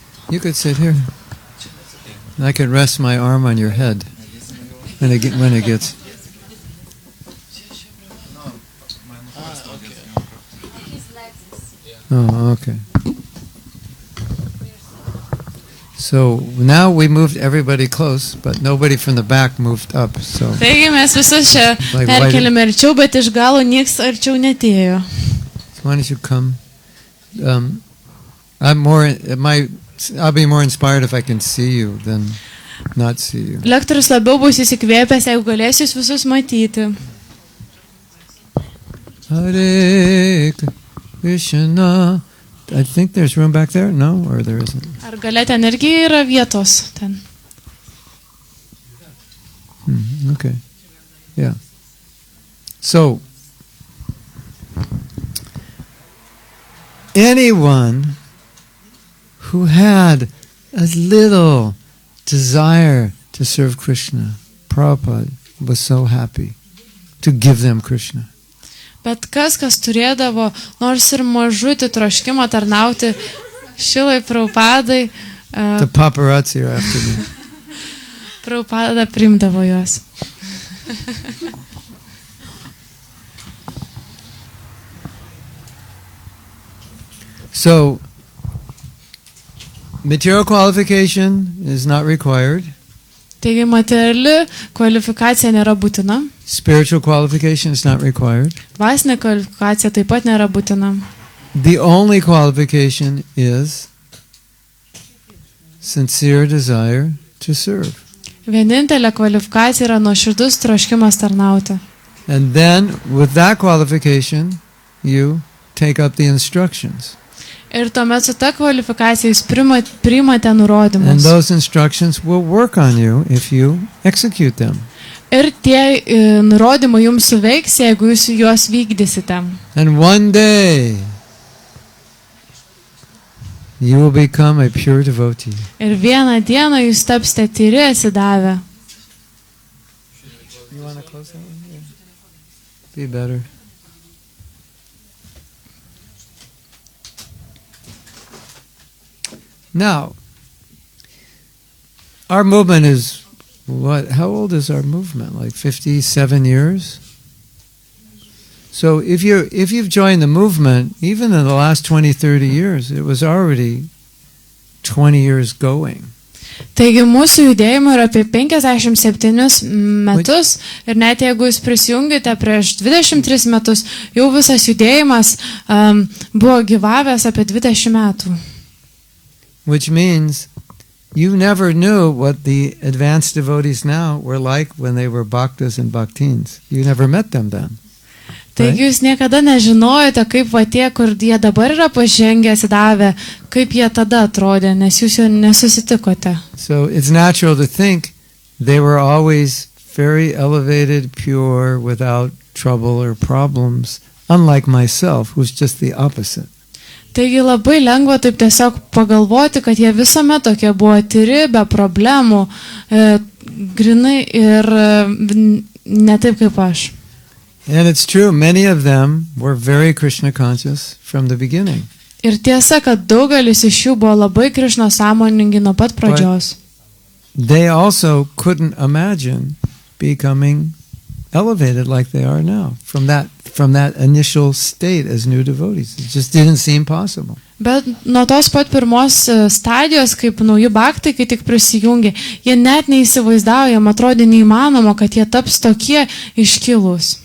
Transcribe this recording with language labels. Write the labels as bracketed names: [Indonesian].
[English] You could sit here. I could rest my arm on your head when it gets. Oh, okay. So now we moved everybody close, but nobody from the back moved up. So [Lithuanian] Taigi mes visus čia perkeliame arčiau, bet iš galo nieks arčiau netėjo. [English] why don't you come? I'll be more inspired if I can see you than not see you. [Lithuanian] Lektorius labiau bus įsikvėpęs, jeigu galėsiu jūs visus matyti. [English] Hare Krishna. I think there's room back there. No, or there isn't. [Lithuanian] Ar gale ten irgi yra vietos ten? [English] Okay. Yeah. So, anyone who had a little desire to serve Krishna, Prabhupada was so happy to give them Krishna. [Lithuanian] Bet kas turėdavo nors ir mažutį troškimą tarnauti Šrilai Prabhupadai, [English] The paparazzi are after me. [Lithuanian] Prabhupada priimdavo juos. [English] So, material qualification is not required. [Lithuanian] Taigi materiali kvalifikacija nėra būtina. [English] Spiritual qualification is not required. [Lithuanian] Dvasinė kvalifikacija taip pat nėra būtina. [English] The only qualification is sincere desire to serve. [Lithuanian] Vienintelė kvalifikacija yra nuoširdus troškimas tarnauti. [English] And then, with that qualification, you take up the instructions. [Lithuanian] Ir tuomet su ta kvalifikacija jūs priimate [English] And [Lithuanian] nurodymus. [English] those instructions will work on you if you execute them. [Lithuanian] Ir tie nurodymai jums suveiks, jeigu jūs juos vykdysite. [English] And one day, you will become a pure devotee. [Lithuanian] Ir vieną dieną jūs tapsite tyri atsidavę. [English] You want to close that one? Yeah. Be better. Now, our movement is what? How old is our movement? Like 57 years? So if you've joined the movement, even in the last 20, 30 years, it was already 20 years going. [Lithuanian] Taigi mūsų judėjimo yra apie 57 metus ir net jeigu jūs prisijungite prieš 23 metus, jau visas judėjimas buvo gyvavęs apie 20 metų. [English] Which means you never knew what the advanced devotees now were like when they were bhaktas and bhaktins. You never met them then. [Lithuanian] Taigi jūs niekada nežinojote, kaip va tie, kur jie dabar yra pažengę, atsidavę, kaip jie tada atrodė, nes jūs jo nesusitikote. [English] So it's natural to think they were always very elevated, pure, without trouble or problems, unlike myself, who's just the opposite. [Lithuanian] Taigi labai lengva taip tiesiog pagalvoti, kad jie visuomet tokie buvo tyri, be problemų, grinai ir ne taip kaip aš. [English] And it's true, many of them were very Krishna conscious from the beginning. [Lithuanian] Ir tiesa, kad daugelis iš jų buvo labai Krišno sąmoningi nuo pat pradžios. [English] They also couldn't imagine becoming elevated like they are now from that initial state as new devotees. It just didn't seem possible. [Lithuanian] Bet nuo tos pat pirmos stadijos, kaip nauji bhaktai, kai tik prisijungė, jie net neįsivaizdavo, jam atrodė neįmanoma, kad jie taps tokie iškilūs.